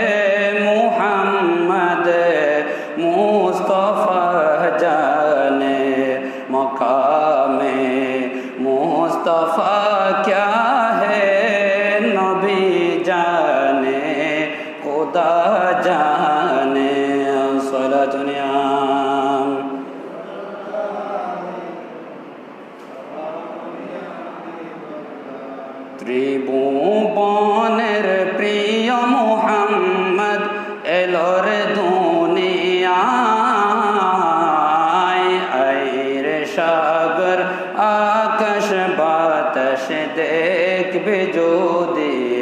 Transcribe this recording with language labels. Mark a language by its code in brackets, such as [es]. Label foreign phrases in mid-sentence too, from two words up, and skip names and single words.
[ur] محمد مصطفیٰ جانے مقام مصطفیٰ کیا ہے نبی جانے خدا جانے صلاۃ [bn] ত্রিভুবনের প্রিয় মোহাম্মদ এলোর দুনিয়ায় আইর সাগর আকাশ বাতাস দেখবে যদি